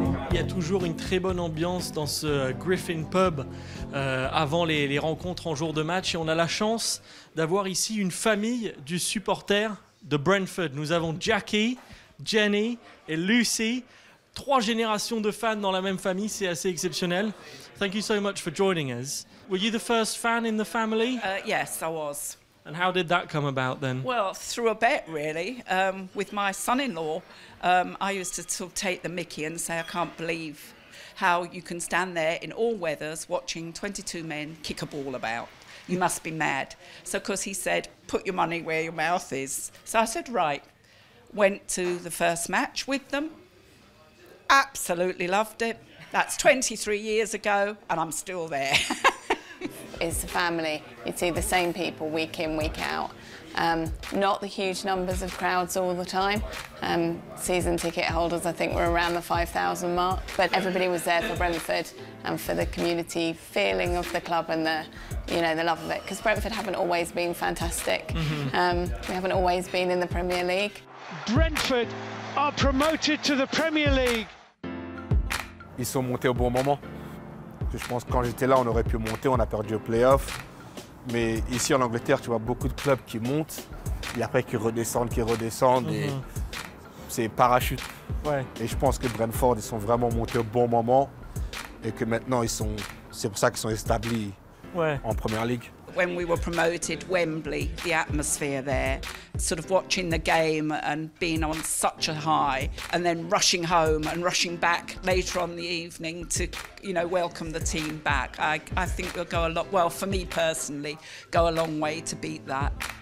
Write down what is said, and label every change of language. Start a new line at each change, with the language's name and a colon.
French: Il y a toujours une très bonne ambiance dans ce Griffin Pub avant les rencontres en jour de match. Et on a la chance d'avoir ici une famille du supporter de Brentford. Nous avons Jackie, Jenny et Lucy. 3 générations de fans dans la même famille, c'est assez exceptionnel.
English: Thank you so much for joining us. Were you the first fan in the family? Yes, I was. And how did that come about then? Well, through a bet, really. With my son-in-law, I used to sort of take the mickey and say, I can't believe how you can stand there in all weathers watching 22 men kick a ball about. You must be mad. So, of course, he said, put your money where your mouth is. So I said, right. Went to the first match with them. Absolutely loved it. That's 23 years ago, and I'm still there. It's a family. You'd see the same people week in, week out. Not the huge numbers of crowds all the time. Season ticket holders, I think, were around the 5,000 mark. But everybody was there for Brentford and for the community feeling of the club and the, you know, the love of it. Because Brentford haven't always been fantastic. We haven't always been in the Premier League. Brentford are promoted to the Premier League.
French: Ils sont montés au bon moment. Je pense que quand j'étais là, on aurait pu monter, on a perdu au play-off. Mais ici en Angleterre, tu vois beaucoup de clubs qui montent et après qui redescendent et c'est parachute. Ouais. Et je pense que Brentford, ils sont vraiment montés au bon moment et que maintenant, c'est pour ça qu'ils sont établis en Première Ligue.
English: When we were promoted, Wembley, the atmosphere there, sort of watching the game and being on such a high, and then rushing home and rushing back later on the evening to, you know, welcome the team back. I think we'll go a lot, well, for me personally, go a long way to beat that.